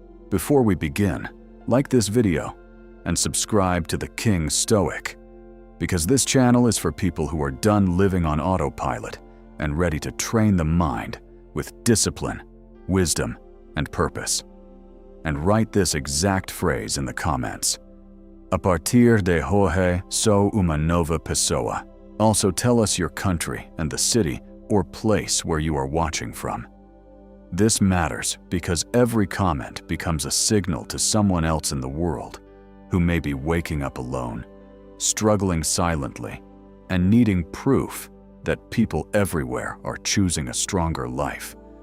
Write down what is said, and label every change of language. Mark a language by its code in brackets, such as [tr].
[en] Before we begin, like this video and subscribe to the King Stoic, because this channel is for people who are done living on autopilot and ready to train the mind with discipline, wisdom, and purpose. And write this exact phrase in the comments. [pt] A partir de hoje sou uma nova pessoa. [en] Also tell us your country and the city or place where you are watching from. This matters because every comment becomes a signal to someone else in the world who may be waking up alone, struggling silently, and needing proof that people everywhere are choosing a stronger life.